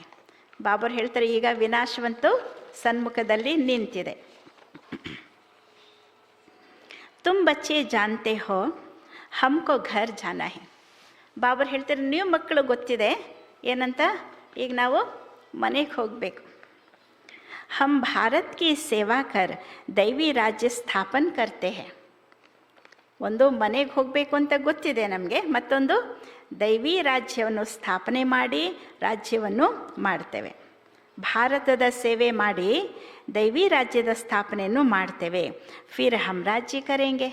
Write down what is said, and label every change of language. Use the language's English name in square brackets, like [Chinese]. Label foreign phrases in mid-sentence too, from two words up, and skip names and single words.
[Kannada] ಬಾಬರು ಹೇಳ್ತಾರೆ, ಈಗ ವಿನಾಶವಂತೂ ಸನ್ಮುಖದಲ್ಲಿ ನಿಂತಿದೆ. [Hindi] तुम बच्चे जानते हो हमको घर जाना है. [Kannada] ಬಾಬರು ಹೇಳ್ತಾರೆ, ನೀವು ಮಕ್ಕಳು ಗೊತ್ತಿದೆ ಏನಂತ, ಈಗ ನಾವು ಮನೆಗೆ ಹೋಗಬೇಕು. [Hindi] हम भारत की सेवा कर दैवी राज्य ಸ್ಥಾಪನ್ करते हैं. [Kannada] ಒಂದು ಮನೆಗೆ ಹೋಗಬೇಕು ಅಂತ ಗೊತ್ತಿದೆ ನಮಗೆ, ಮತ್ತೊಂದು ದೈವಿ ರಾಜ್ಯವನ್ನು ಸ್ಥಾಪನೆ ಮಾಡಿ ರಾಜ್ಯವನ್ನು ಮಾಡ್ತೇವೆ. ಭಾರತದ ಸೇವೆ ಮಾಡಿ ದೈವಿ ರಾಜ್ಯದ ಸ್ಥಾಪನೆಯನ್ನು ಮಾಡ್ತೇವೆ. [Hindi] फिर हम राज्य करेंगे.